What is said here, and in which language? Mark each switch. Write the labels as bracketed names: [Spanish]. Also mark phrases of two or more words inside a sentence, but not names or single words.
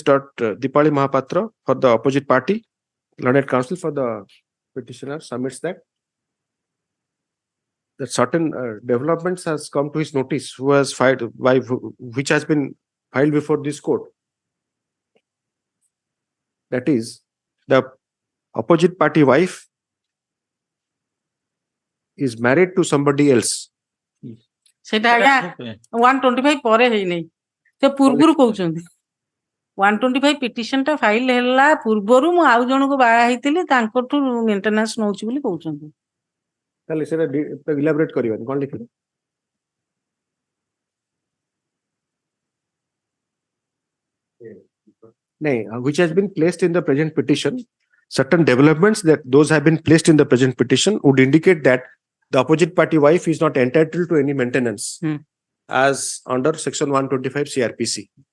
[English] Dipali Mahapatra for the opposite party, learned counsel for the petitioner submits that certain developments has come to his notice, who has filed which has been filed before this court. That is, the opposite party wife is married to somebody else. [Odia] ସେଟା ଆଜ୍ଞା 125 ପରେ ହେଇ ନି ସେ ପୂର୍ବରୁ କହଉଛନ୍ତି 125 ପିଟିସନ ଟା ଫାଇଲ ହେଲା ପୂର୍ବରୁ ମୁଁ ଆଉ ଜଣକୁ ବାହା ହେଇଥିଲି ତାଙ୍କଠୁ ମେଣ୍ଟେନାନ୍ସ ନଉଛି ବୋଲି କହୁଛନ୍ତି। ତାହେଲେ ସେଟା ଇଲାବୋରେଟ କରିବାନି କଣ ଲେଖିଲେ? [English] Which has been placed in the present petition. Certain developments that those have been placed in the present petition would indicate that the opposite party wife is not entitled to any maintenance as under section 125 CRPC.